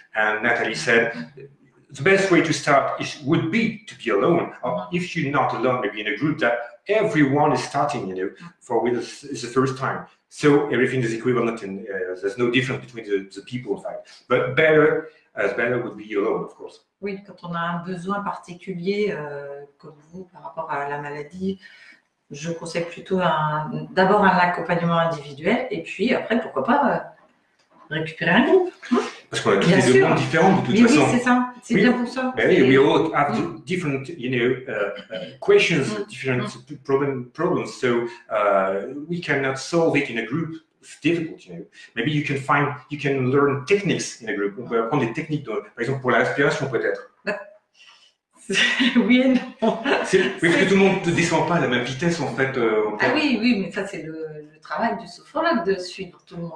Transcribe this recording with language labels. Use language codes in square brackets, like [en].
[en] And Natalie said, the best way to start would be to be alone. Or if you're not alone, maybe in a group that everyone is starting, for it's the first time. So everything is equivalent and there's no difference between the people, in fact. But better would be alone, of course. [fr] Oui, quand on a un besoin particulier, comme vous, par rapport à la maladie, je conseille plutôt d'abord un accompagnement individuel et puis après, pourquoi pas, récupérer un groupe. Parce qu'on a tous des demandes différentes de toute façon. Oui, c'est ça. C'est bien pour ça. [en] We all have different, questions, different problems. So we cannot solve it in a group. It's difficult, Maybe you can learn techniques in a group. [fr] On peut apprendre des techniques, par exemple pour la respiration peut-être. Oui et non. Oui, parce que tout le monde ne descend pas à la même vitesse en fait. Oui, mais ça c'est le travail du sophrologue de suivre tout le monde.